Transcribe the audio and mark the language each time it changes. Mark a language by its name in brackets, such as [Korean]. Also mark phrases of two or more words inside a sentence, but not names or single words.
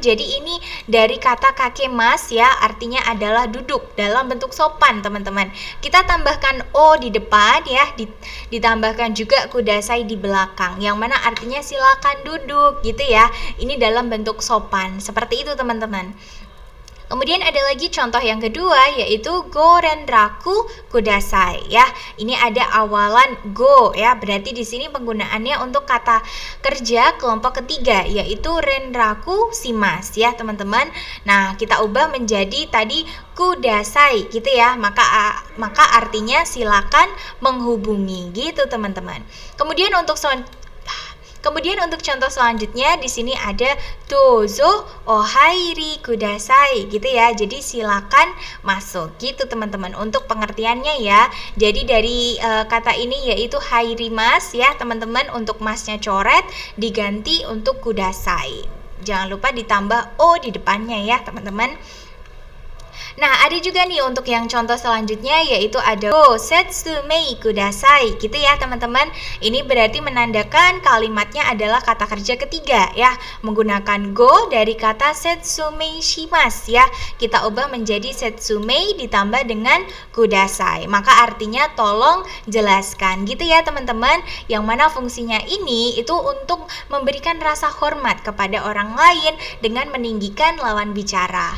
[Indonesian] Jadi ini dari kata kakemas ya, artinya adalah duduk dalam bentuk sopan, teman-teman. Kita tambahkan o di depan ya, ditambahkan juga kudasai di belakang, yang mana artinya silakan duduk gitu ya. Ini dalam bentuk sopan. Seperti itu, teman-teman. Kemudian ada lagi contoh yang kedua, yaitu [Japanese] ご連絡ください [Indonesian] ya. Ini ada awalan go ya, berarti di sini penggunaannya untuk kata kerja kelompok ketiga, yaitu [Japanese] 連絡します [Indonesian] ya, teman-teman. Nah, kita ubah menjadi tadi kudasai gitu ya. Maka artinya silakan menghubungi gitu, teman-teman. Kemudian untuk contoh selanjutnya di sini ada [Japanese] どうぞお入りください [Indonesian] gitu ya. Jadi silakan masuk gitu, teman-teman. Untuk pengertiannya ya. Jadi dari kata ini yaitu hairimas ya, teman-teman. Untuk masnya coret diganti untuk kudasai. Jangan lupa ditambah o di depannya ya, teman-teman. Nah, ada juga nih untuk yang contoh selanjutnya, yaitu ada [Japanese] ご説明ください [Indonesian] gitu ya, teman-teman. Ini berarti menandakan kalimatnya adalah kata kerja ketiga ya, menggunakan go dari kata [Japanese] 説明します [Indonesian] ya. Kita ubah menjadi setsumei ditambah dengan kudasai. Maka artinya tolong jelaskan gitu ya, teman-teman. Yang mana fungsinya ini itu untuk memberikan rasa hormat kepada orang lain dengan meninggikan lawan bicara.